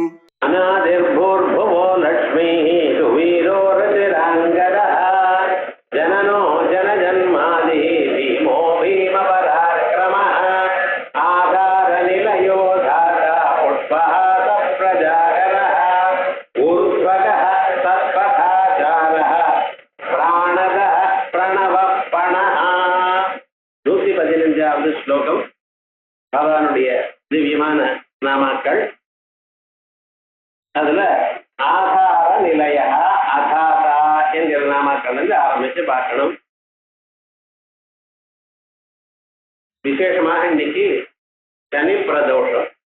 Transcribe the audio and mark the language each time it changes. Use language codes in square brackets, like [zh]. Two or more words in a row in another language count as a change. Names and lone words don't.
[sa] अनादिर्भूर्भुवो लक्ष्मीः सुवीरो रतिराङ्गदः जननो जनजन्मादि भीमो भीमपराक्रमः आधारनिलयो धाता पुष्पः सप्रजागरः ऊर्ध्वगः तत्पथाचारः प्राणदः प्रणवः पणः [ta] 115வது ஸ்லோகம் பகவானுடைய திவ்யமான நாமாக்கள். அதுல ஆதார நிலைய அதாதா என்கிற நாமாக்கள் ஆரம்பிச்சு பார்க்கணும். விசேஷமாக இன்னைக்கு சனி பிரதோஷம்.